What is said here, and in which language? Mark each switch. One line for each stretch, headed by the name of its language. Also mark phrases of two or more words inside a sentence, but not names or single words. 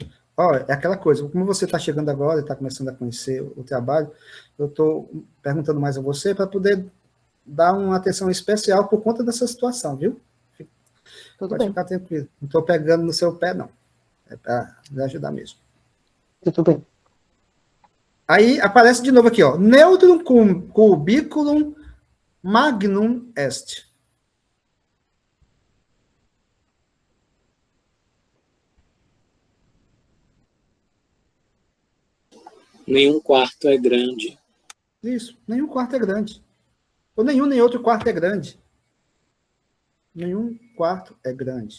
Portuguese: Ó, é aquela coisa, como você está chegando agora e está começando a conhecer o trabalho, eu estou perguntando mais a você para poder dar uma atenção especial por conta dessa situação, viu? Tudo Pode bem. ficar tranquilo. Não estou pegando no seu pé, não. É para me ajudar mesmo. Tudo bem. Aí aparece de novo aqui, ó.
Latin: Neutrum cubiculum magnum est.
Portuguese: Nenhum quarto é grande. Isso, nenhum quarto é grande. Ou nenhum nem outro quarto é grande. Nenhum quarto é grande.